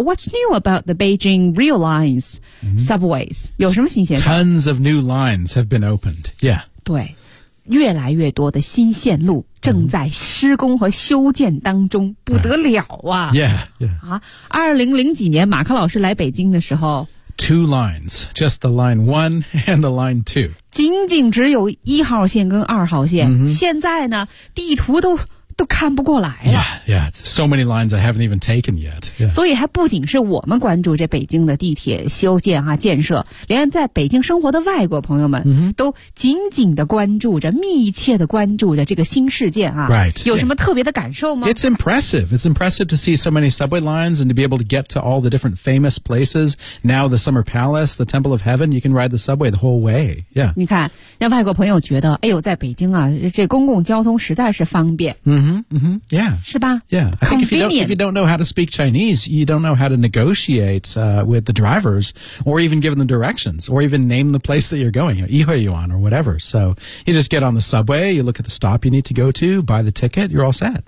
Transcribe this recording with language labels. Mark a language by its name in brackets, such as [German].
[English] What's new about the Beijing Rail Lines Subways?、Mm-hmm. [Chinese] 有什么新鲜事？ [English] Tons of new lines have been opened. Yeah. [Chinese] 对，越来越多的新线路正在施工和修建当中、mm-hmm. 不得了啊。 [English] Yeah, yeah. [Chinese] 啊，2000几年马克老师来北京的时候。 [English] Two lines, just the line one and the line two. [Chinese] 仅仅只有一号线跟二号线。 Mm-hmm. 现在呢地图都看不过来了。 [English] Yeah, yeah, so many lines I haven't even taken yet.、Yeah. [Chinese] 所以还不仅是我们关注这北京的地铁修建啊建设，连在北京生活的外国朋友们、 mm-hmm. 都紧紧的关注着，密切的关注着这个新事件啊。 [English] Right. [Chinese] 有什么特别的感受吗、 [English] yeah. ？It's impressive. It's impressive to see so many subway lines and to be able to get to all the different famous places. Now the Summer Palace, the Temple of Heaven, you can ride the subway the whole way. Yeah. [Chinese] 你看，让外国朋友觉得，哎呦，在北京啊，这公共交通实在是方便。嗯、mm-hmm.。Mm-hmm. Yeah. 是吧 [English] Yeah. I think if you don't know how to speak Chinese, you don't know how to negotiate、with the drivers or even give them directions or even name the place that you're going, you know, 一会yuan or whatever. So you just get on the subway, you look at the stop you need to go to, buy the ticket, you're all set.